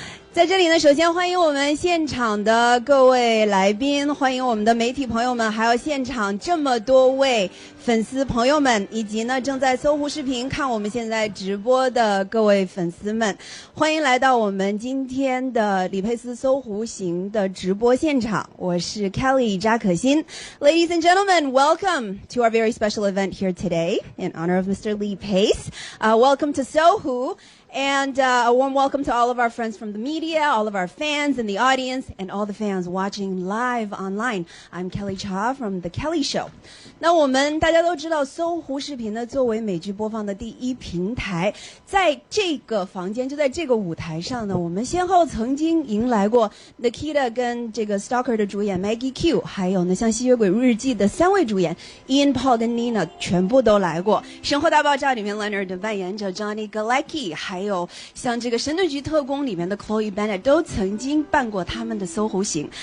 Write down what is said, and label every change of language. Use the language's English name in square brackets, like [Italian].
[Chinese] 在这里呢，首先欢迎我们现场的各位来宾，欢迎我们的媒体朋友们，还有现场这么多位粉丝朋友们，以及呢正在搜狐视频看我们现在直播的各位粉丝们，欢迎来到我们今天的李佩斯搜狐行的直播现场。我是 Kelly 扎可欣。 [English] Ladies and gentlemen, welcome to our very special event here today in honor of Mr. Lee Pace. Welcome to Sohu.And a warm welcome to all of our friends from the media, all of our fans in the audience, and all the fans watching live online. I'm Kelly Cha from The Kelly Show. [Chinese] 那我们大家都知道，搜狐视频呢作为美剧播放的第一平台，在这个房间，就在这个舞台上呢，我们先后曾经迎来过 Nikita 跟这个 Stalker 的主演 Maggie Q， 还有呢像《吸血鬼日记》的3位主演 Ian、Paul 跟 Nina 全部都来过。《生活大爆炸》里面 Leonard 扮演者 Johnny Galecki， 还有像这个《神盾局特工》里面的 Chloe Bennett 都曾经办过他们的搜狐行。